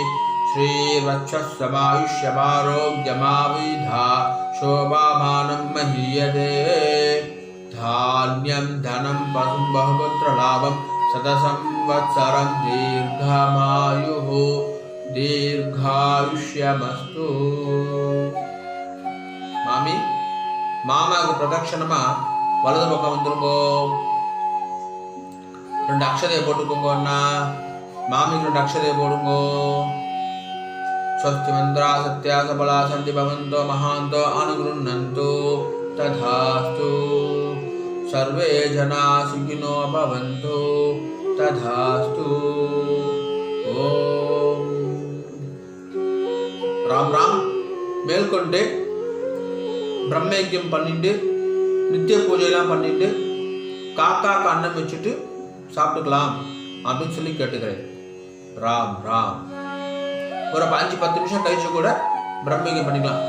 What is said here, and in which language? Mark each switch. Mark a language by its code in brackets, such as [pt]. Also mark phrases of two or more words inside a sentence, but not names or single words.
[sa] श्रीवत्समायुष्यमारोग्यमाविधा शोभामानं महीयते। धान्यं धनं पशुं बहुपुत्रलाभं शतसंवत्सरं दीर्घमायुः दीर्घायुष्यमस्तु। [ta] மாமி மாமாவுக்கு பிரதட்சணமா வலது பக்கம் வந்துருங்கோ. 2 அக்ஷதையை போட்டுக்கோங்க அண்ணா. மாமிக்கு 2 அக்ஷதையை போடுங்கோ. [sa] स्वस्ति मंत्रा सत्या सबला सन्ति भवन्तो महान्तो अनुगृह्णन्तु तथास्तु। सर्वे जना सुखिनो भवन्तु तथास्तु। ओम राम राम। [ta] மேல்கொண்டு பிரம்மயஜ்யம் பண்ணிட்டு நித்திய பூஜையெல்லாம் பண்ணிட்டு காக்காக்கு அன்னம் வச்சுட்டு சாப்பிட்டுக்கலாம் அப்படின்னு சொல்லி கேட்டுக்கிறேன். ராம் ராம். ஒரு 5-10 நிமிஷம் கழிச்சு கூட பிரம்மயஜ்யம் பண்ணிக்கலாம்.